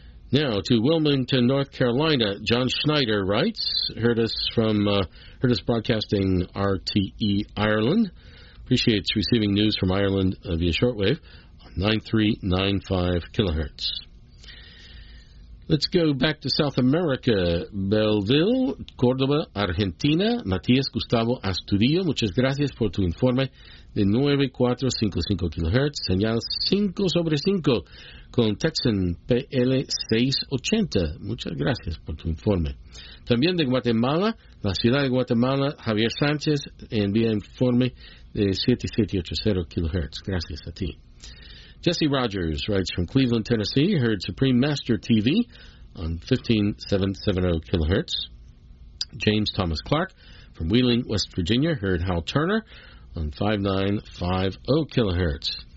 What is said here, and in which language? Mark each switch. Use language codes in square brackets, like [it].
[en] Now, to Wilmington, North Carolina, John Schneider writes, heard us broadcasting RTE Ireland. Appreciates receiving news from Ireland via shortwave on 9395 kilohertz. Let's go back to South America. Belleville, Córdoba, Argentina. [es] Matías Gustavo Astudillo, muchas gracias por tu informe de 9455 kilohertz. Señal 5 sobre 5 con Texan PL680. Muchas gracias por tu informe. También de Guatemala, la ciudad de Guatemala, Javier Sánchez envía informe de 7780 kilohertz. Gracias a ti. [en] Jesse Rogers writes from Cleveland, Tennessee. Heard Supreme Master TV on 15770 kilohertz. James Thomas Clark from Wheeling, West Virginia. Heard Hal Turner on 5950 kilohertz.